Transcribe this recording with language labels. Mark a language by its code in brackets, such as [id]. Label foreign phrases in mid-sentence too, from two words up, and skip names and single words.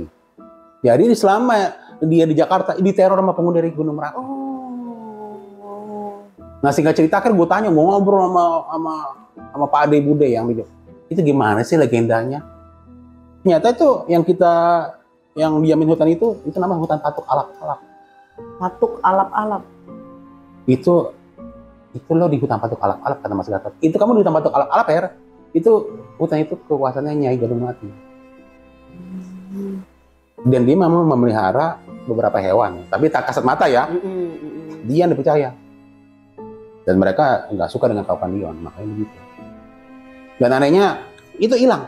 [id] Jadi selama dia di Jakarta diteror sama penghuni dari Gunung Merapi. Nah singkat cerita akhirnya gue tanya, gue ngobrol sama Pak Ade Bude yang di itu gimana sih legendanya? Ternyata itu yang diamin hutan itu namanya hutan patuk alap-alap. Patuk alap-alap. Itu lo di hutan patuk alap-alap kata Mas Gatot. Itu kamu di hutan patuk alap-alap ya? Itu hutan itu kekuasaannya Nyai Gadung Mati. Dan dia memang memelihara beberapa hewan, tapi tak kasat mata ya. Dia yang dipercaya. Dan mereka nggak suka dengan kaupan Dion, makanya begitu. Dan anehnya itu hilang.